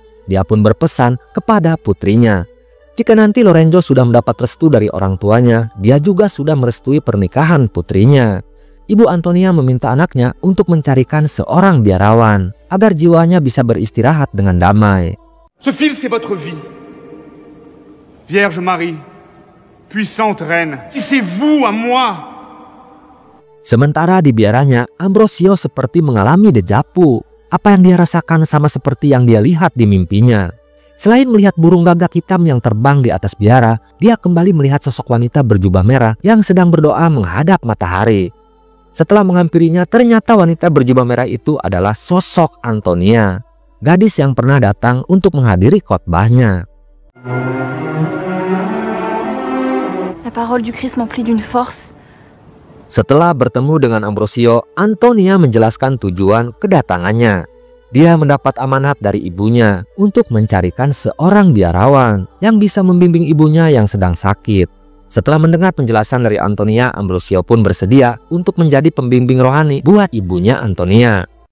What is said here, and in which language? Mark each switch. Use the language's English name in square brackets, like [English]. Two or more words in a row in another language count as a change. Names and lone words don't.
[Indonesian] Dia pun berpesan kepada putrinya, jika nanti Lorenzo sudah mendapat restu dari orang tuanya, dia juga sudah merestui pernikahan putrinya. Ibu Antonia meminta anaknya untuk mencarikan seorang biarawan agar jiwanya bisa beristirahat dengan damai. [French] Ce fil, c'est votre vie. Vierge Marie, puissante reine, tissez-vous à moi. [Indonesian] Sementara di biaranya, Ambrosio seperti mengalami dejavu. Apa yang dia rasakan sama seperti yang dia lihat di mimpinya. Selain melihat burung gagak hitam yang terbang di atas biara, dia kembali melihat sosok wanita berjubah merah yang sedang berdoa menghadap matahari. Setelah menghampirinya, ternyata wanita berjubah merah itu adalah sosok Antonia, gadis yang pernah datang untuk menghadiri khotbahnya. [French] La parole du Christ m'emplit d'une force. [Indonesian] Setelah bertemu dengan Ambrosio, Antonia menjelaskan tujuan kedatangannya. Dia mendapat amanat dari ibunya untuk mencarikan seorang biarawan yang bisa membimbing ibunya yang sedang sakit. Setelah mendengar penjelasan dari Antonia, Ambrosio pun bersedia untuk menjadi pembimbing rohani buat ibunya Antonia.